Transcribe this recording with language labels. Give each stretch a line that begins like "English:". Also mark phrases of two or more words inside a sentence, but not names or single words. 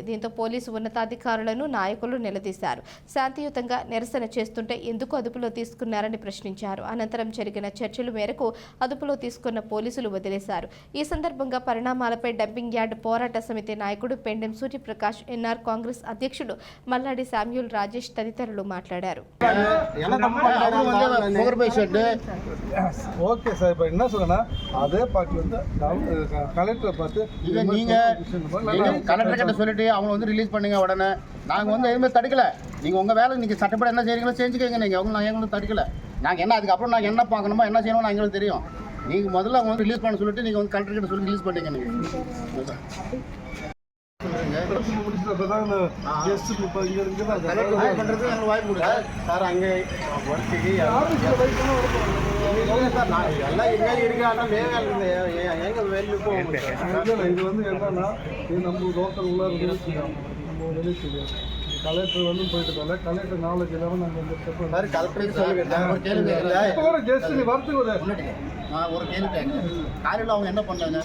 Telugu: దీంతో పోలీసు ఉన్నతాధికారులను నాయకులు నిలదీశారు. శాంతియుతంగా నిరసన చేస్తుంటే ఎందుకు అదుపులో తీసుకున్నారని ప్రశ్నించారు. అనంతరం జరిగిన చర్చల మేరకు అదుపులో తీసుకున్న పోలీసులు వదిలేశారు. ఈ సందర్భంగా పరిణామాలపై డంపింగ్ యార్డ్ పోరాట సమితి నాయకుడు పెండెం సూర్యప్రకాష్, ఎన్ఆర్ కాంగ్రెస్ అధ్యక్షుడు మల్లాడి శామ్యూల్ రాజేష్ తదితరులు మాట్లాడారు.
Tamil: ஓகே சார், இப்போ என்ன சொல்லுன்னா அதே பார்ட்டி வந்து கலெக்டரை பார்த்து கலெக்டர் கிட்ட சொல்லிட்டு அவங்க வந்து ரிலீஸ் பண்ணுங்க உடனே. நாங்கள் வந்து எதுவுமே தடுக்கல. நீங்கள் உங்கள் வேலை நீங்கள் சட்டப்படி என்ன செய்கிறீங்களோ செஞ்சுக்கோங்க. நீங்கள் அவங்க நாங்கள் எங்களுக்கு தடுக்கல. நாங்கள் என்ன அதுக்கப்புறம் நாங்கள் என்ன பார்க்கணுமோ என்ன செய்யணுமோ எங்களுக்கு தெரியும். நீங்கள் முதல்ல அவங்க வந்து ரிலீஸ் பண்ண சொல்லிட்டு நீங்கள் வந்து கலெக்டர் கிட்ட சொல்லி ரிலீஸ் பண்ணிங்க. நீங்கள் சார் அங்கே வர்க்கி சார் நான் எல்லாம் எங்கே இருக்காங்க எங்கே வெளியே போகும். இது வந்து என்னன்னா இது நம்ம லோக்கல் உள்ள ரிலீஸ் நம்ம ரிலீஸ் கலெக்டர் வந்து போயிட்டு கலெக்டர் நாலேஜ் இல்லாமல் நாங்கள் வந்து சார் கலெக்டருக்கு சொல்லுங்க. ஒரு கேள்வி கேட்குறேன். காலையில் அவங்க என்ன பண்ணாங்க?